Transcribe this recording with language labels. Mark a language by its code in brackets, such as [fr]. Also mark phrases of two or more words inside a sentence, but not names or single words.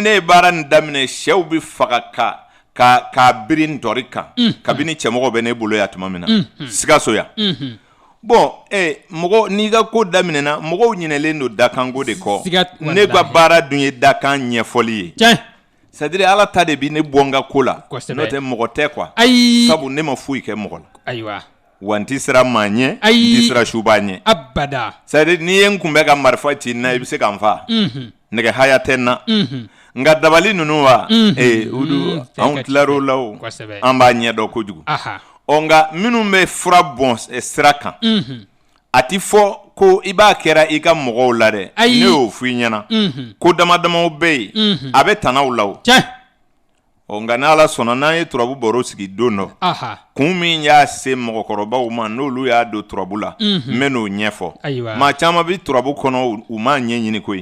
[bm] ne ye baara nin daminɛ sɛw bɛ faga k'a biri n dɔri kan kabini cɛmɔgɔ bɛ ne bolo yan tuma min na Sikaso yan bon mɔgɔ n'i ka ko daminɛna mɔgɔw ɲinɛlen don dakanko de kɔ ne ka baara dun ye dakan ɲɛfɔli ye [fr] c'est-à-dire [bm] ala ta de bi ne bɔ n ka ko la n'o tɛ mɔgɔ tɛ quoi sabu ne ma foyi kɛ mɔgɔ la wa n ti sira maa ɲɛ n ti sira suba ɲɛ abada [fr] c'est-à-dire [bm] n'i ye n kun bɛ ka marifa ci n na i bɛ se ka n faa nɛgɛ haya tɛ n na nka dabali ninnu wa olu anw tilar'o la o an b'a ɲɛ dɔn kojugu nka minnu bɛ fura bɔn sira kan a ti fɔ ko i b'a kɛra i ka mɔgɔw la dɛ ne y'o f'i ɲɛna ko damadamaw bɛ yen a bɛ tanaw la o o nka n'ala sɔnna n'an ye turabu baro sigi don dɔ kun min y'a se mɔgɔkɔrɔbaw ma n'olu y'a don turabu la n bɛ n'o ɲɛfɔ maa caman bɛ turabu kɔnɔ u m'a ɲɛɲini koyi